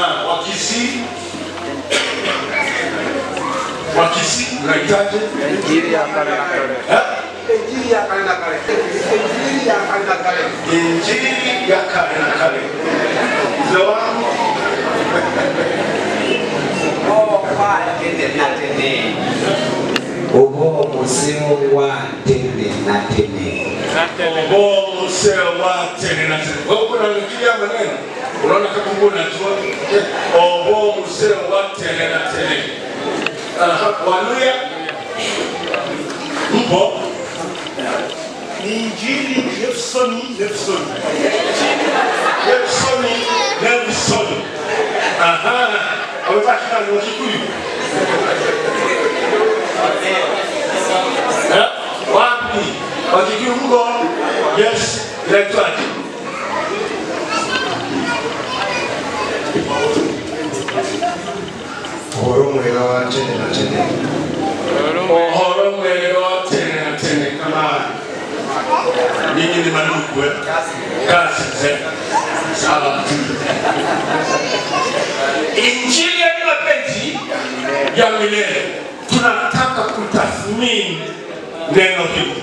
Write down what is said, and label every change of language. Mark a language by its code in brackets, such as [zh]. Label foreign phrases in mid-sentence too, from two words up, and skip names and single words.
[sw] Wakisi unahitaji injili ya kale na kale. Injili ya kale na kale. Injili ya kale na kale. Injili ya kale na kale. Zawamu. [kam] Obo museo wa tene na tene. Obo museo wa tene na tene. [sw] Wewe unaangalia maneno. Unaona kama unajua. [kam] Obo museo wa tene na tene. [sw] Waluya mpo Ni Injili Jefferson. Aha, wamepata nani wa Kikuyu? Wapi? Wa Kikuyu mko? Yes, inaitwaje? [ki] Uhoro mwega wa tene na tene. Uhoro mwega wa tene na tene [sw] kama nyinyi ni mandugu kasi sawa. Injili ya mapenzi ya milele, tunataka kutathmini neno hili.